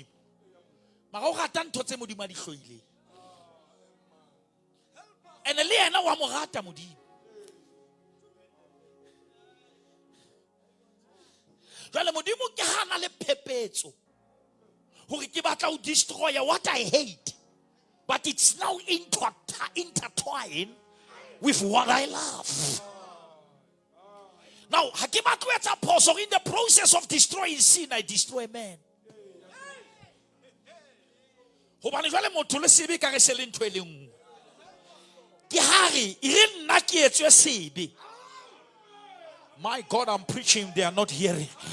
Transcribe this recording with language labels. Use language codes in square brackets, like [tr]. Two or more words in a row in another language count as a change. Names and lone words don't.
[st] Mara o rata ntho tse modimo a di hloile. Ene le ena wa mo rata modimo. Jwale modimo ke hana le phepetso hore ke batla o [en] destroy what I hate, but it's now intertwined with what I love. Now, in the process of destroying sin, I destroy man. My God, I'm preaching, they are not hearing.